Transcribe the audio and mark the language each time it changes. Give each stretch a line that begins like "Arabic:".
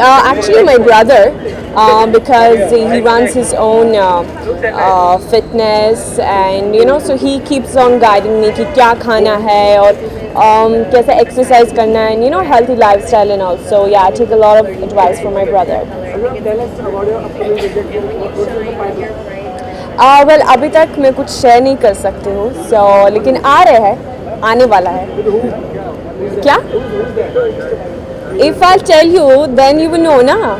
English: Actually, my brother, because he runs his own fitness, and you know, so he keeps on guiding me
Hindi: कि क्या खाना है और कैसे
English: exercise करना है, and you know, healthy lifestyle and all. So yeah, I take a lot of advice from my brother.
Hindi: Well, अभी तक मैं कुछ शेयर नहीं कर सकती हूँ, so लेकिन आ रहे हैं, आने वाला है. क्या?
English: If I'll tell you, then you will know ना.